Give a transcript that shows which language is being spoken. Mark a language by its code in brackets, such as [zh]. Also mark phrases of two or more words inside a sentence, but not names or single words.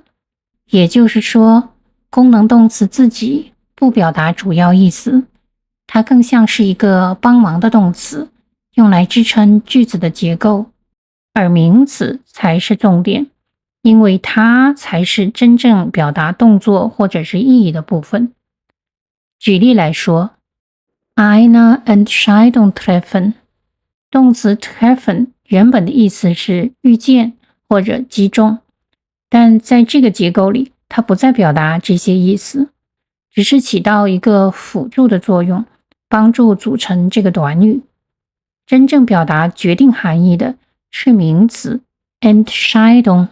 [zh] 也就是说，功能动词自己不表达主要意思，它更像是一个帮忙的动词，用来支撑句子的结构，而名词才是重点，因为它才是真正表达动作或者是意义的部分。举例来说 [de] eine Entscheidung treffen， [zh] 动词 treffen 原本的意思是遇见或者击中，但在这个结构里，它不再表达这些意思，只是起到一个辅助的作用，帮助组成这个短语。真正表达决定含义的是名词 Entscheidung。